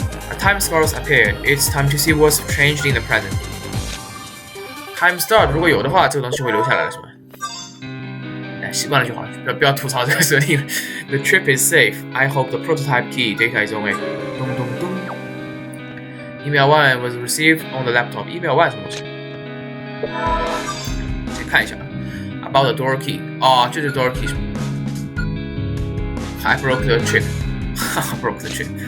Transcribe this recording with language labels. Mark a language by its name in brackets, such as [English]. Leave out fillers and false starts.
[English] A time scar has appeared. It's time to see what's changed in the present. [Chinese] Time star 如果有的话，这个东西会留下来了，是吧？哎，习惯了就好了，不要吐槽这个设定了。 [English] The trip is safe. I hope the prototype key data is on it. [Chinese] 咚咚咚。 [English] Email 1 was received on the laptop. Email 1 [Chinese] 什么东西？先看一下 [English] About the door key. [Chinese] 哦，这是 door key 是吧 [English] I broke the chip. broke the chip.